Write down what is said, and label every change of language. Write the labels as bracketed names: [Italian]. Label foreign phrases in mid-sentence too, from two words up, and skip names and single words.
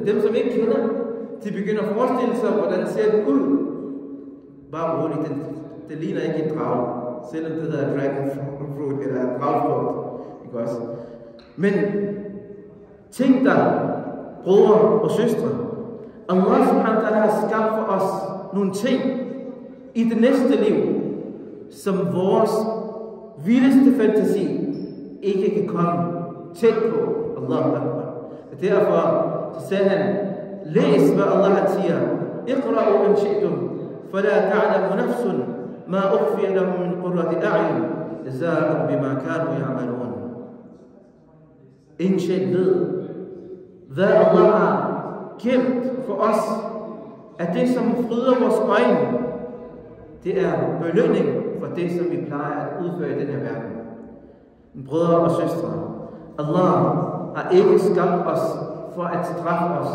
[Danish] Dem, som ikke kender, de begynder at forestille sig, hvordan ser den ud. Bare roligt, det ligner ikke en drage, selvom det hedder [English] dragon fruit [Danish] eller dragfrugt. Ikke også? Men tænk dig, brødre og søstre, [Arabic] الله سبحانه وتعالى [Danish] har skabt for os nogle ting i det næste liv, som vores vildeste fantasi ikke kan komme tæt på. [Arabic] الله أكبر. [Danish] Derfor sagde han, læs hvad Allah siger. [Arabic] اقرءوا إن شئتم فلا تعلم نفس ما أخفي لهم من قرة أعين جزاء بما كانوا يعملون. [Danish] Ingen sjæl ved, hvad Allah har gemt for os, at det som fryder vores øjne, det er belønning for det, som vi plejer at udføre i den her verden. Brødre og søstre, Allah har ikke skabt os for at straffe os.